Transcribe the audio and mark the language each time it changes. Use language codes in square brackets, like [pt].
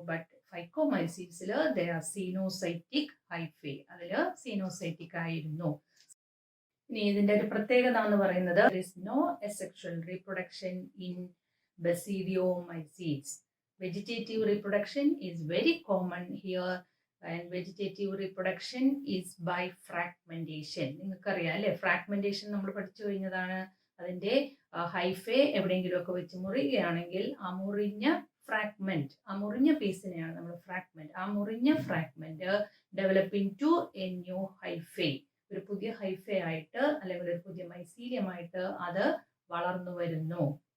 [en] But ഫൈക്കോമൈസീഡ്സിൽ they are coenocytic hyphae. [ml] അതിൽ coenocytic ആയിരുന്നു. ഇനി ഇതിന്റെ ഒരു പ്രത്യേകത എന്ന് പറയുന്നത് [en] No asexual reproduction in basidiomycetes. Vegetative reproduction is very common here, and vegetative reproduction is by fragmentation. [ml] നിങ്ങൾക്കറിയാം അല്ലേ, ഫ്രാഗ്മെന്റേഷൻ നമ്മൾ പഠിച്ചു കഴിഞ്ഞതാണ്. അതിന്റെ ഹൈഫേ എവിടെയെങ്കിലുമൊക്കെ വെച്ച് മുറിയുകയാണെങ്കിൽ ആ മുറിഞ്ഞ പീസിനെയാണ് നമ്മൾ ഫ്രാഗ്മെന്റ്. ആ മുറിഞ്ഞ fragment [en] developing to a new hyphae, [ml] ഒരു പുതിയ ഹൈഫേ ആയിട്ട് അല്ലെങ്കിൽ ഒരു പുതിയ മൈസീലിയമായിട്ട് അത് വളർന്നു വരുന്നു.